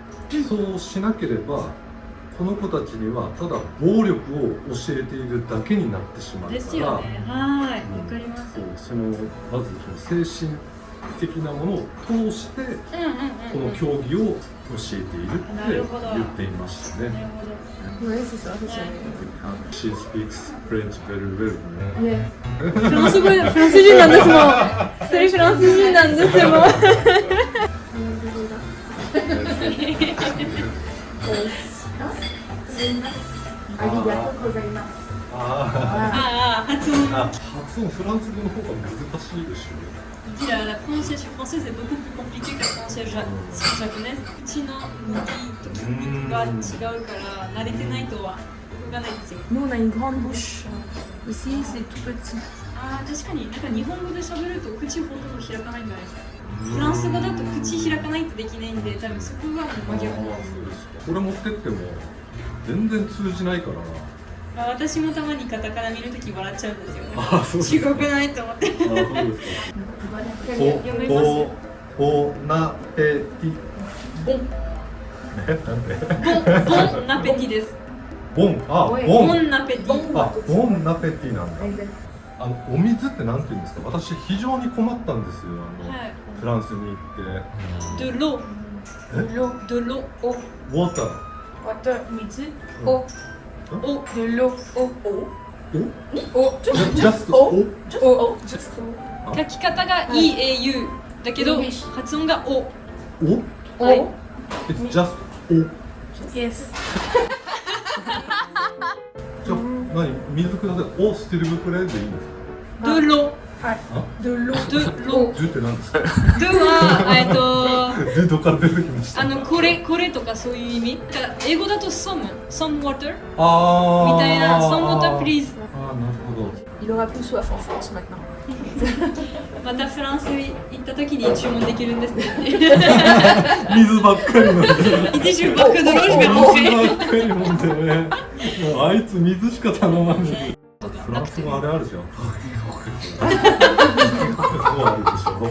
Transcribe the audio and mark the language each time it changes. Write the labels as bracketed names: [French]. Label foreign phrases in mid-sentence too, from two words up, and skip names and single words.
[Japanese] そうしなければこの子たちにはただ暴力を教えているだけになってしまうから。ですよね。はい、わかります。そのまずその精神的なものを通してこの競技を教えているって言っていましたね。 [French] Oui, c'est ça, c'est ça. [English] She speaks French very well ね。 [Japanese] フランス人なんですもん。一人フランス人なんですよ。発音フランス語の方が難しいでしょうね。 [French] La prononciation française est beaucoup plus compliquée que la prononciation japonaise. [Japanese] 口の向きと筋肉が違うから慣れてないとは動かないんですよ。 [French] Nous, on a une grande bouche. Ici, c'est tout petit. [Japanese] 確かになんか日本語で喋ると口ほとんど開かないんじゃないですか。フランス語だと口開かないとできないんで、多分そこが真逆なんですよ。これ持ってっても全然通じないからな。私もたまにカタカナ見るとき笑っちゃうんですよね。違くないと思って。そうですか。おなぺティ。ボン。ボンナペティです。ボンナペティ。ボンナペティなんだ。お水ってなんて言うんですか。私非常に困ったんですよ。フランスに行って [French] de l'eau L'eau. de l'eau [Japanese] ウォーター [English] Water, 水。 [Japanese] うん [French] Eau. eau De l'eau. Eau. Eau. [Japanese] ジャストお [French] Eau. [Japanese] 書き方が EAU だけど English 発音が O おはい [English] It's just お Yes. [Japanese] じゃあ何水ください [French] eau s'il vous plaît [Japanese] でいいんですか [French] de l'eau De l'eau. de l'eau [Japanese] ジュって何ですか de はでどっから出てきましたこれとかそういう意味だから英語だと [English] some water [Japanese] あーみたいな [English] some water please [Japanese] あーなるほど [French] Il aura plus soif en France maintenant. [Japanese] またフランス行った時に注文できるんですね水ばっかりなんで一週バックドロージが水 OK ばっかり飲んでねもうあいつ水しか頼まんねフランスもあれあるじゃんもうあるでしょ